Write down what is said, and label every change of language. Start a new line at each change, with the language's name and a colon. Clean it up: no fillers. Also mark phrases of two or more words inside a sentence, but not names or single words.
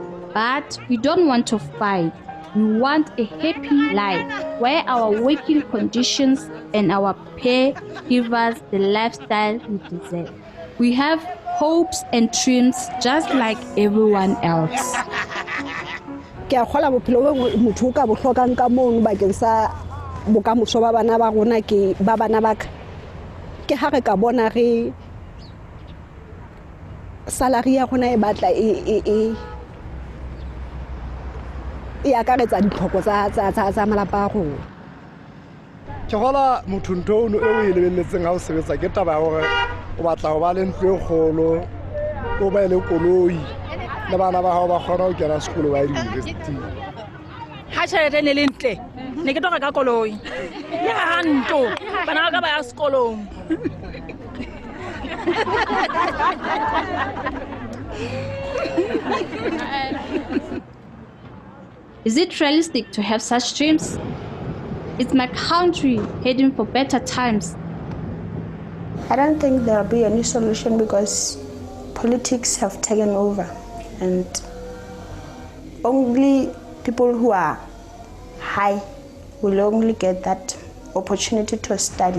English: But we don't want to fight. We want a happy life where our working conditions and our pay give us the lifestyle we deserve. We have hopes and dreams just like everyone else.
Southern Sotho: Ke a kgola bophelo bo motho o ka bo hlokang ka mono bakeng sa bokamoso ba bana ba rona ke ba bana ba ka ke ha re ka bona re salary ya rona e batla e akaretsa ditlhoko tsa malapa a rona. Ke gola motho ntho o e lebelletseng ha o sebetsa ke taba ya hore o batla ho ba le ntlo e kgolo o ba le koloi le bana ba hao ba kgona ho kena sekolo ba university. Ha tjhelete ne le ntle ne ke tlo reka koloi ya hanto bana ba ka ba ya sekolong.
English: Is it realistic to have such dreams? Is my country heading for better times? I don't think there'll be any solution because politics have taken over and only people who are high will only get that opportunity to study.